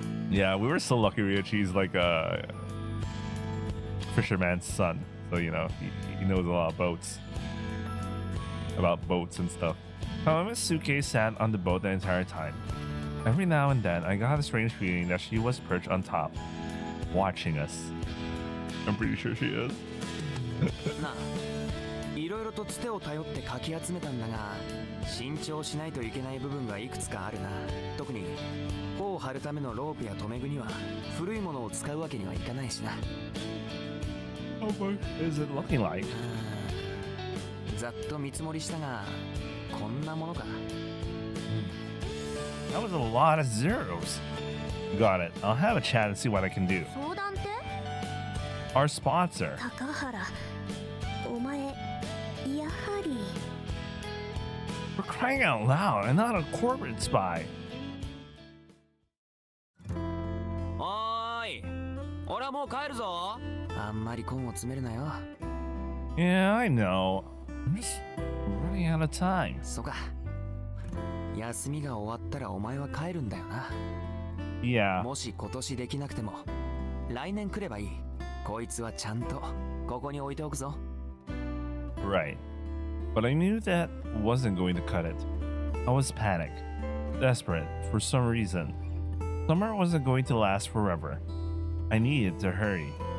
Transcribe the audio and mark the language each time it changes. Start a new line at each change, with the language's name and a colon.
English: Yeah, we were so lucky Ryuichi's like a fisherman's son, so you know, he knows a lot of boats. About boats and stuff. Kamome's suitcase sat on the boat the entire time. Every now and then, I got a strange feeling that she was perched on top, watching us. I'm pretty sure she is.
Japanese: なあ、いろいろとつてを頼ってかき集めたんだが、慎重しないといけない部分がいくつかあるな。特に帆を張るためのロープや留め具には古いものを使うわけにはいかないしな。
English: How much is it looking like?
Japanese: ざっと見積もりしたが、こんなものか。
English: That was a lot of zeros. Got it. I'll have a chat and see what I can do.
Japanese: 相談って？
English: Our sponsor.
Japanese: 高原、お前、やはり。
English: We're crying out loud. I'm not a corporate spy.
Japanese: おーい、俺はもう帰るぞ。あんまり根を詰めるなよ。
English: Yeah, I know. I'm just running out of time.
Japanese: そうか。休みが終わったらお前は帰るんだよな。
English: Yeah.
Japanese: もし今年できなくても来年来ればいい。こいつはちゃんとここに置いておくぞ。
English: Right. But I knew that wasn't going to cut it. I was panicked, desperate for some reason. Summer wasn't going to last forever. I needed to hurry.